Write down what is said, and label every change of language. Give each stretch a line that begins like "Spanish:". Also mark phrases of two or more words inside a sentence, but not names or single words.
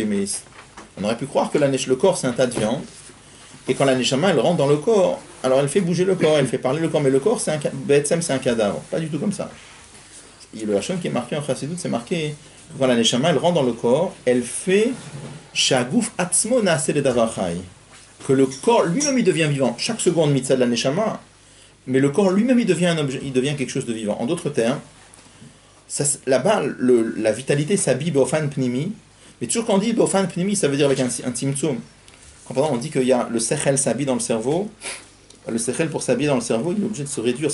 French: Mais on aurait pu croire que le corps c'est un tas de viande, et quand la neshama elle rentre dans le corps, alors elle fait bouger le corps, elle fait parler le corps, mais le corps c'est un cadavre, pas du tout comme ça. Et le Hachem qui est marqué en Chassidut, c'est marqué quand la neshama elle rentre dans le corps, elle fait
Hebrew: שהגוף עצמו נעשה לדבר חי.
French: Que le corps lui-même il devient vivant. Chaque seconde mitzvah de la neshama, mais le corps lui-même il devient un objet, il devient quelque chose de vivant. En d'autres termes, là-bas, la vitalité s'habille
Hebrew: באופן פנימי,
French: mais toujours quand on dit
Hebrew: באופן פנימי,
French: ça veut dire avec un timtsum. Quand par exemple on dit qu'il y a le sechel s'habille dans le cerveau, le sechel pour s'habiller dans le cerveau, il est obligé de se réduire.